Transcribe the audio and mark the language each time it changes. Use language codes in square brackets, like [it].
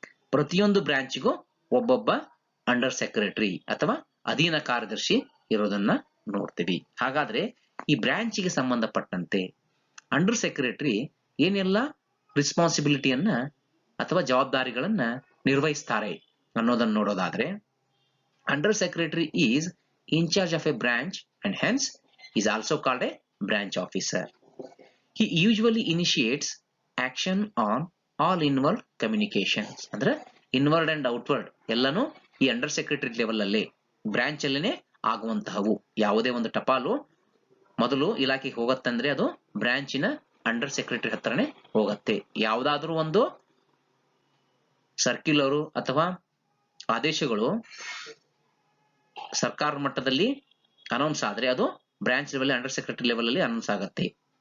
[kn] ಪ್ರತಿಯೊಂದು ಬ್ರಾಂಚ್ಗೂ ಒಬ್ಬೊಬ್ಬ under secretary ಅಥವಾ ಅಧೀನ ಕಾರ್ಯದರ್ಶಿ ಇರೋದನ್ನ ನೋಡ್ತೀವಿ. ಹಾಗಾದ್ರೆ ಈ ಬ್ರಾಂಚ್ಗೆ ಸಂಬಂಧಪಟ್ಟಂತೆ ಅಂಡರ್ ಸೆಕ್ರೆಟರಿ ಏನೆಲ್ಲ ರೆಸ್ಪಾನ್ಸಿಬಿಲಿಟಿಯನ್ನ ಅಥವಾ ಜವಾಬ್ದಾರಿಗಳನ್ನ ನಿರ್ವಹಿಸ್ತಾರೆ ಅನ್ನೋದನ್ನ ನೋಡೋದಾದ್ರೆ, [en] Under secretary is in charge of a branch and hence is also called a branch officer. He usually initiates action on all inward communications. [kn] ಅಂದ್ರೆ ಇನ್ವರ್ಡ್ ಅಂಡ್ ಔಟ್ವರ್ಡ್ ಎಲ್ಲಾನು ಈ ಅಂಡರ್ ಸೆಕ್ರೆಟರಿ ಲೆವೆಲ್ ಅಲ್ಲಿ branch ಅಲ್ಲೇನೆ ಆಗುವಂತಹವು. ಯಾವುದೇ ಒಂದು ಟಪಾಲು ಮೊದಲು ಇಲಾಖೆಗೆ ಹೋಗತ್ತಂದ್ರೆ ಅದು ಬ್ರಾಂಚಿನ ಅಂಡರ್ ಸೆಕ್ರೆಟರಿ ಹತ್ರನೇ ಹೋಗತ್ತೆ. ಯಾವುದಾದ್ರೂ ಒಂದು ಸರ್ಕ್ಯುಲರು ಅಥವಾ ಆದೇಶಗಳು ಸರ್ಕಾರ ಮಟ್ಟದಲ್ಲಿ ಅನೌನ್ಸ್ ಆದ್ರೆ ಅದು branch level under secretary level ಅಲ್ಲಿ ಅನೌನ್ಸ್ ಆಗತ್ತೆ.